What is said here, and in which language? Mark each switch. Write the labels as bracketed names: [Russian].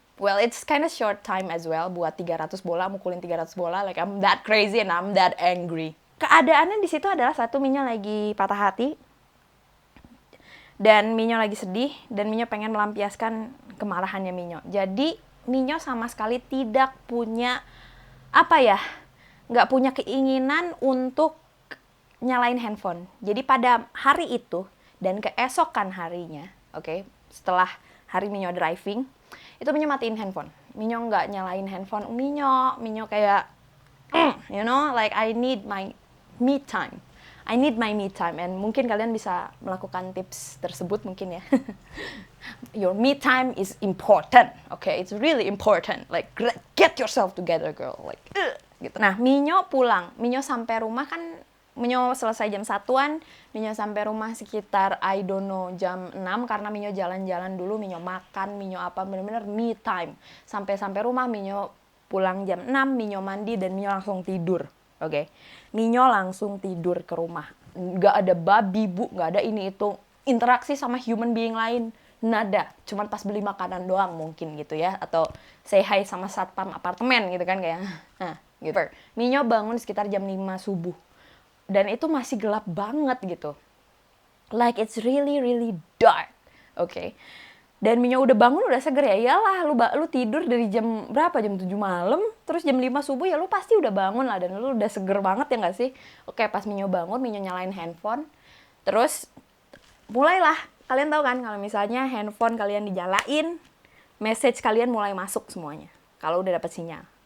[English] Well, it's kind of short time as well [Indonesian] buat 300 bola, mukulin 300 bola. [English] Like, I'm that crazy and I'm that angry. [Indonesian] Keadaannya di situ adalah Minyo lagi patah hati. Dan Minyo lagi sedih. Dan Minyo pengen melampiaskan kemarahannya Minyo. Jadi, Minyo sama sekali tidak punya, nggak punya keinginan untuk nyalain handphone. Jadi pada hari itu dan keesokan harinya, oke, setelah hari Minyo driving, itu Minyo matiin handphone, Minyo nggak nyalain handphone Minyo kayak [English] you know, like I need my me time. I need my me time. [Indonesian] And mungkin kalian bisa melakukan tips tersebut mungkin ya. [English] Your me time is important, okay? It's really important. Like get yourself together, girl. [Indonesian] Like gitu. Nah, Minyo pulang. Minyo sampai rumah kan, Minyo selesai jam 1-an. Minyo sampai rumah sekitar [English] I don't know [Indonesian] jam 6 karena Minyo jalan-jalan dulu, Minyo makan, Minyo apa, bener-bener me time. Sampai rumah Minyo pulang jam 6, Minyo mandi dan Minyo langsung tidur. Oke. Minyo langsung tidur ke rumah. Nggak ada babi, bu, nggak ada ini itu. Interaksi sama human being lain, nada. Cuman pas beli makanan doang mungkin gitu ya. Atau [English] say hi [Indonesian] sama satpam apartemen gitu kan kayak. Nah, gitu. Minyo bangun sekitar jam 5 subuh. Dan itu masih gelap banget gitu. [English] Like it's really, really dark. [Indonesian] Oke. Dan Minyo udah bangun, udah seger ya. Iyalah, lu tidur dari jam berapa? Jam 7 malam, terus jam 5 subuh ya lu pasti udah bangun lah. Dan lu udah seger banget ya nggak sih? Oke, pas Minyo bangun, Minyo nyalain handphone. Terus, mulailah. Kalian tahu kan, kalau misalnya handphone kalian dijalain, message kalian mulai masuk semuanya. Kalau udah dapet sinyal.